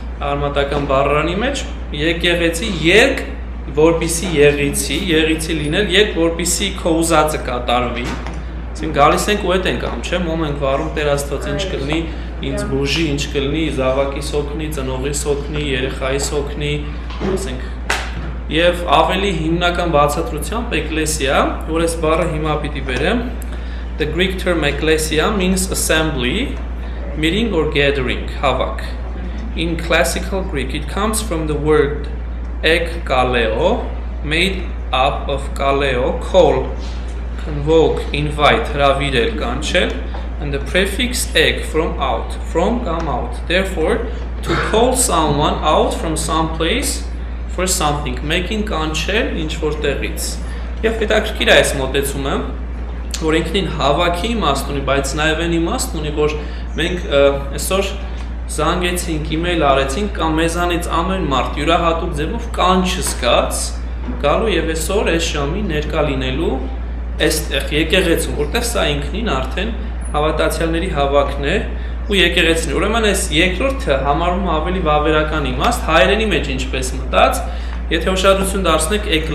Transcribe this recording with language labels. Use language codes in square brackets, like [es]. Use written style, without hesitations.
[hy] արմատական բառարանի մեջ, եկեղեցի երկ, որպիսի եղիցի լինել, երկ, որպիսի քո ուզածը կատարվի, ասենք գալիս ենք ու հետ ենք ամ, չէ, մոմ ենք վառում Տեր Աստված ինչ կլինի, ինձ բուժի, ինչ կլինի, զավակիս օգնի, ծնողիս օգնի, երեխայիս օգնի, ասենք, եւ ավելի հիմնական բացատրությամբ էկլեսիա, որ այս բառը հիմա պիտի բերեմ, [en] the Greek term ecclesia means assembly, meeting or gathering, [hy] havak. [en] In classical Greek, it comes from the word ekkaleo, made up of kaleo, call, convoke, invite, [hy] hravirel, ganchel, [en] and the prefix ek, from out, from come out. Therefore, to call someone out from some place for something, making ganchel [hy] ինչ որտեղից։ Եվ հետաքրքիր է այս մոտեցումը, որ ինքնին հավաքի իմաստ ունի, բայց նաև այն իմաստ ունի, որ մենք այսօր զանգեցինք, email արեցինք կամ մեզանից ամեն մարդ յուրահատուկ ձևով կանչը զգաց գալու եւ այսօր այս ժամի ներկա լինելու այստեղ եկեղեցում, որտեղ սա ինքնին արդեն հավատացյալների հավաքն է ու եկեղեցին։ Ուրեմն այս երկրորդը համարվում ավելի վավերական իմաստ, հայերենի մեջ ինչպես մտած, եթե ուշադրություն դարձնեք